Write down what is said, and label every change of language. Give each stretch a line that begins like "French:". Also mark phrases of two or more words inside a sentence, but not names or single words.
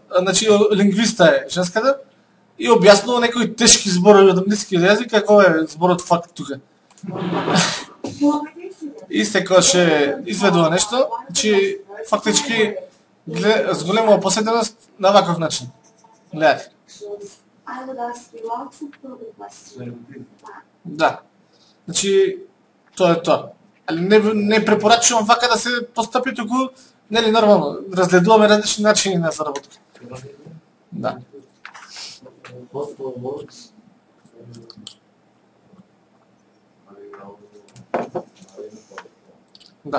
Macedonian: Значи, лингвиста е женската и објаснува некои тешки зборови од англиски јазик, како е зборот факт тука. И секогаш изведува нешто, значи, фактички зголемува посетеност на ваков начин. Гледате.
English: I would ask you lots of further questions.
Macedonian: Да. Значи, тоа е тоа. Али не препорачувам вака да се постапи, туку, нели нормално, разгледуваме различни начини на заработка. Да. Да.